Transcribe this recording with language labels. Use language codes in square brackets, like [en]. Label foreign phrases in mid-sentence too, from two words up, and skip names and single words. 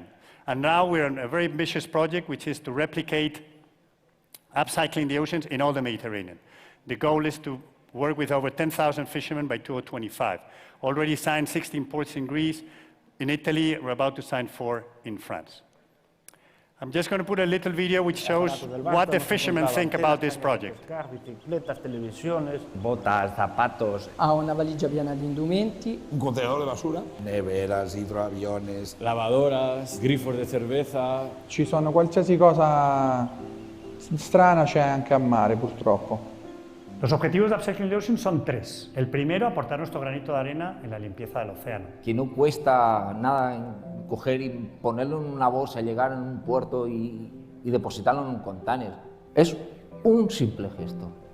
[en] And now we're on a very ambitious project, which is to replicate upcycling the oceans in all the Mediterranean. The goal is to work with over 10,000 fishermen by 2025. Already signed 16 ports in Greece. In Italy, we're about to sign 4 in France. I'm just going to put a little video which shows what the fishermen think about this project. [es] Bicicletas, televisiones, botas, zapatos. [it] Ha una valigia piena di indumenti. [es] Un contenedor de basura. Neveras, hidroaviones. Lavadoras, grifos de cerveza. [it] Ci sono qualsiasi cosa strana c'è anche a mare, purtroppo. [es] Los objetivos de Upcycling the Ocean son 3. El primero, aportar nuestro granito de arena en la limpieza del océano. Que no cuesta nada coger y ponerlo en una bolsa, llegar en un puerto y depositarlo en un container. Es un simple gesto.